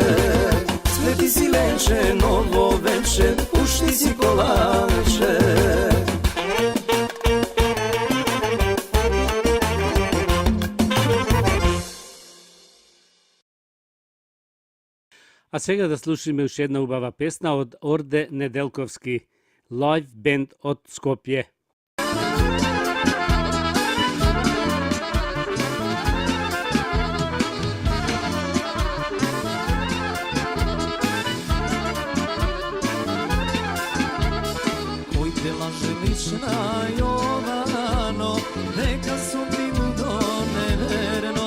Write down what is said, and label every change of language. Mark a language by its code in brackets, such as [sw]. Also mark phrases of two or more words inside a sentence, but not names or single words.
[mk] Spleti si leče, novo veče, pušti si kolanče. A сега да слушаме уште една убава песна од Орде Неделковски, [en] live band [mk] од Скопје. Кој те лаже лична Јовано, нека сум ти лудо неверно.